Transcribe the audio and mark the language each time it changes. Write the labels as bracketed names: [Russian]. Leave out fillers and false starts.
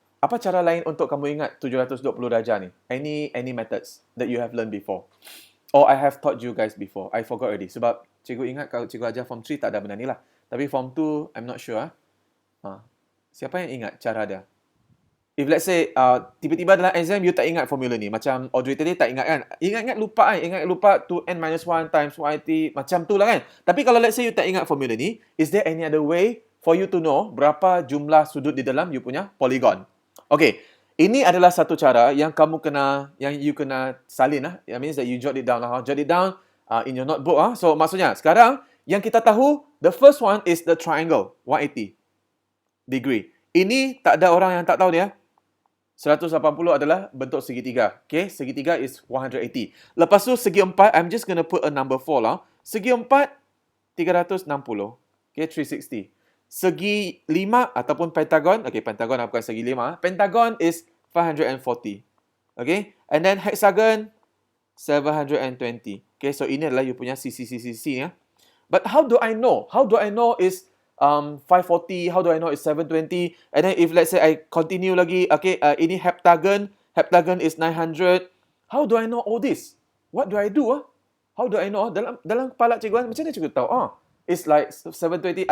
[Malay] Apa cara lain untuk kamu ingat 720 darjah ni? [English] Any methods that you have learned before? Or I have taught you guys before. I forgot already. [Malay] Sebab cikgu ingat kalau cikgu ajar form 3 tak ada benda ni lah. Tapi form 2, [English] I'm not sure. [Malay] Siapa yang ingat cara dia? [English] If let's say, [Malay] tiba-tiba dalam exam, you tak ingat formula ni. Macam Audrey tadi tak ingat kan? Ingat-ingat lupa kan? Ingat lupa 2n minus 1 times 180. Macam tu lah kan? Tapi kalau let's say you tak ingat formula ni, [English] is there any other way for you to know [Malay] berapa jumlah sudut di dalam you punya polygon? Okay. Ini adalah satu cara yang you kena salin lah. [English] That means that you jot it down lah. Jot it down in your notebook. [Malay] So maksudnya, sekarang yang kita tahu, [English] the first one is the triangle, 180 degree. [Malay] Ini tak ada orang yang tak tahu dia. 180 adalah bentuk segitiga. Okay, segitiga is 180. Lepas tu segi 4, [English] I'm just gonna put a number 4 lah. [Malay] Segi 4, 360. Okay, 360. Segi 5 ataupun pentagon. Okay, pentagon bukan segi 5. [English] Pentagon is 540. Okay, and then hexagon, 720. [Malay] Okay, so ini adalah you punya sisi-sisi ya. [English] But how do I know? How do I know is 540, how do I know it's 720? And then if let's say I continue lagi, okay, ini heptagon is 900. How do I know all this? What do I do? How do I know? [Malay] Dalam kepala cikgu, macam mana cikgu tahu? [English] It's like 720.